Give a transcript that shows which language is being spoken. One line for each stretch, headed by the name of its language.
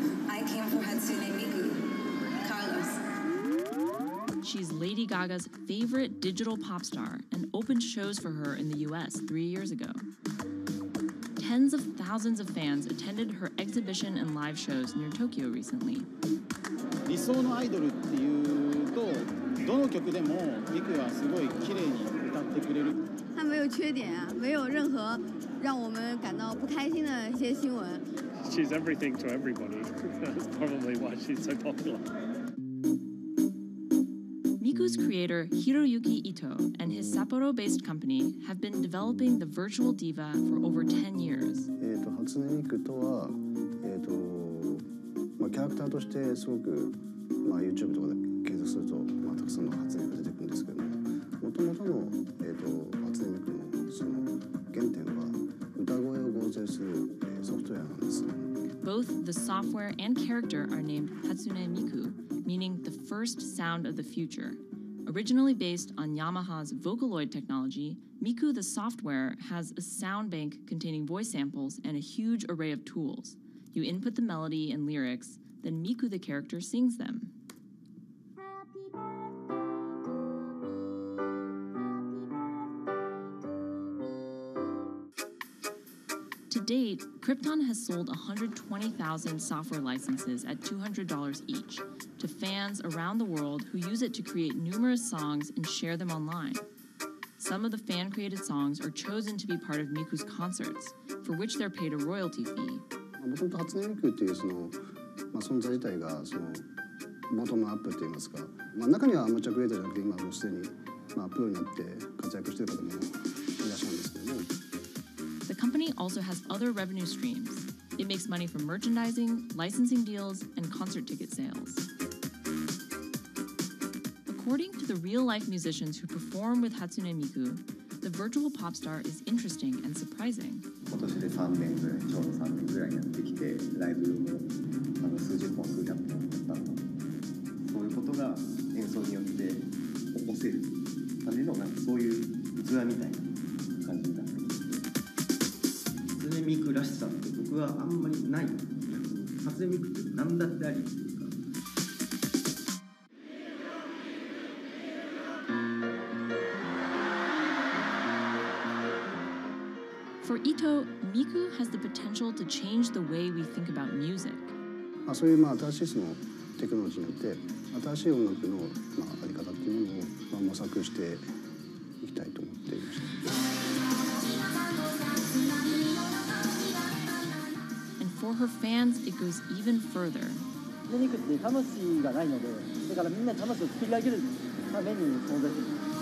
English: I came for Hatsune Miku, Carlos. She's Lady Gaga's favorite digital pop star and opened shows for her in the US 3 years ago. Tens of thousands of fans attended her exhibition and live shows near Tokyo recently.
Japanese: 理想のアイドルっていうと、どの曲でもミクはすごい綺麗に歌ってくれる。
Chinese: 他没有缺点啊，没有任何让我们感到不开心的一些新闻。
English: She's everything to everybody. That's probably why she's so popular. Miku's creator Hiroyuki Ito and his Sapporo-based company have been developing the virtual diva for over 10 years.
Japanese: 初音ミクとは、キャラクターとしてすごく、YouTube とかで検索すると、たくさんの初音ミクが出てくるんですけども、元々の、初音ミクのその原点は歌声を合成する、ソフトウェアなんです。
English: Both the software and character are named Hatsune Miku, meaning the first sound of the future. Originally based on Yamaha's Vocaloid technology, Miku the software has a sound bank containing voice samples and a huge array of tools. You input the melody and lyrics, then Miku the character sings them. To date, Krypton has sold 120,000 software licenses at $200 each to fans around the world who use it to create numerous songs and share them online. Some of the fan-created songs are chosen to be part of Miku's concerts, for which they're paid a royalty fee.
Japanese: 元々初音ミクっていうその、存在自体がそのボトムアップって言いますか、中にはアマチュアクリエイターじゃなくて今もうすでに、プロになって活躍している方もいらっしゃるんですけども。
English: The company also has other revenue streams. It makes money from merchandising, licensing deals, and concert ticket sales. According to the real-life musicians who perform with Hatsune Miku, the virtual pop star is interesting and surprising.
Japanese: 今年で3年ぐらい、ちょうど3年ぐらいやってきて、ライブも数十本、数百本だったので、そういうことが演奏によって起こせるためのそういう器みたいな感じになっています。初音ミクらしさって僕はあんまりない。初音ミクって何だってありっていうか。
English: For Ito, Miku has the potential to change the way we think about music.
Japanese: そういう新しいそのテクノロジーによって新しい音楽のあり方っていうものを模索していきたいと思っていました。
English: And for her fans, it goes even further.
Japanese: ミクって魂がないので、だからみんな魂を作り上げるために存在している。